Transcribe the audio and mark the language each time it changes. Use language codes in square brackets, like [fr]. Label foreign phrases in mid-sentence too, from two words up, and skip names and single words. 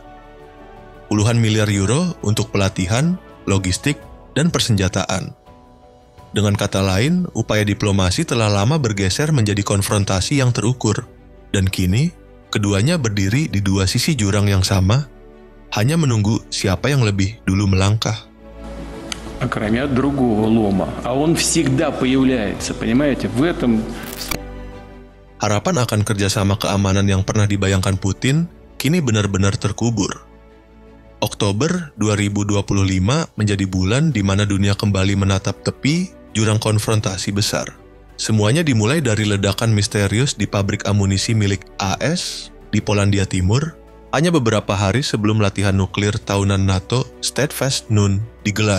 [id] Puluhan miliar euro untuk pelatihan, logistik, dan persenjataan. Dengan kata lain, upaya diplomasi telah lama bergeser menjadi konfrontasi yang terukur, dan kini keduanya berdiri di 2 sisi jurang yang sama, hanya menunggu siapa yang lebih dulu melangkah. [ru] Кроме другого лома, а он всегда появляется, понимаете, в этом. [id] Harapan akan kerjasama keamanan yang pernah dibayangkan Putin kini benar-benar terkubur. Oktober 2025 menjadi bulan di mana dunia kembali menatap tepi jurang konfrontasi besar. Semuanya dimulai dari ledakan misterius di pabrik amunisi milik AS di Polandia Timur, hanya beberapa hari sebelum latihan nuklir tahunan NATO Steadfast Noon digelar.